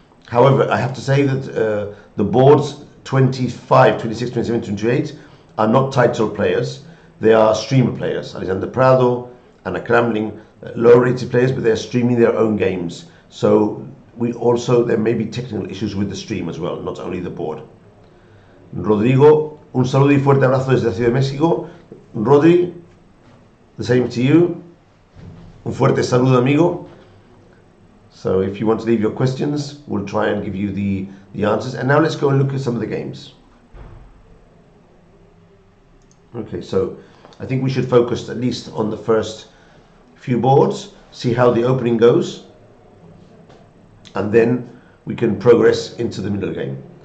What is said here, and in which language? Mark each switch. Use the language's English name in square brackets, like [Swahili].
[English] However, I have to say that the boards 25, 26, 27, 28 are not title players. They are streamer players. Alexander Prado, Anna Kramling, low rated players, but they're streaming their own games. So there may be technical issues with the stream as well, not only the board. [Spanish] Rodrigo, un saludo y fuerte abrazo desde la Ciudad de México. Rodri, [English] the same to you. [Spanish] Un fuerte saludo, amigo. [English] So if you want to leave your questions, we'll try and give you the answers. And now let's go and look at some of the games. Okay, so I think we should focus at least on the first few boards, see how the opening goes, and then we can progress into the middle game.